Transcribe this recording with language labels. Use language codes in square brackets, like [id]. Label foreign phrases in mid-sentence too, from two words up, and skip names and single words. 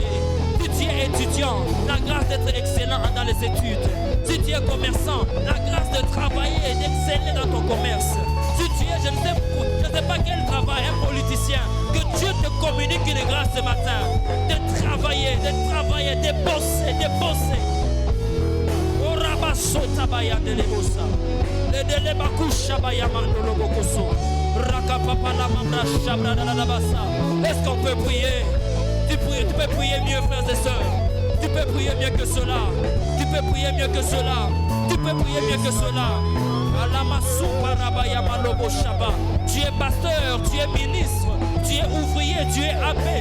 [fr] Si tu es étudiant, la grâce d'être excellent dans les études. Si tu es commerçant, la grâce de travailler et d'exceller dans ton commerce. Si tu es, je ne sais pas quel travail, un politicien, que Dieu te communique une grâce ce matin. De travailler, de bosser, de bosser. Oh, Rabasota Bayande Lebosa. Le Delebakusha Bayamando Lobokoso. Rakapapa la Mamra Shabra de la Labassa. Est-ce qu'on peut prier? Tu peux prier mieux, frères et sœurs. Tu peux prier mieux que cela. Tu peux prier mieux que cela. Tu peux prier mieux que cela. Tu es pasteur, tu es ministre, tu es ouvrier, tu es abbé.